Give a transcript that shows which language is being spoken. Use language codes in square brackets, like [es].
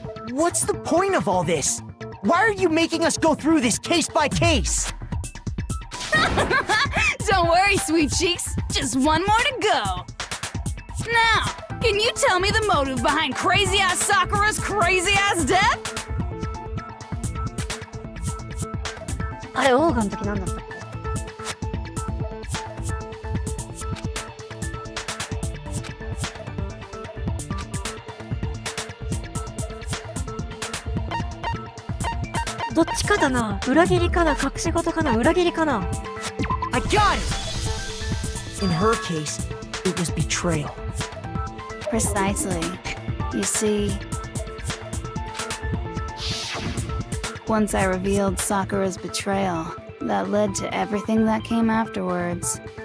[en] What's the point of all this? Why are you making us go through this case by case? Don't worry, sweet cheeks. Just one more to go. Now, can Can you tell me the motive behind crazy-ass Sakura's crazy-ass death? [ja] あれ、オーガの時何だったっけ？どっちかだな。裏切りかな、隠し事かな、裏切りかな。 [en] I got it! In her case, it was betrayal. Precisely. You see, once I revealed Sakura's betrayal, that led to everything that came afterwards.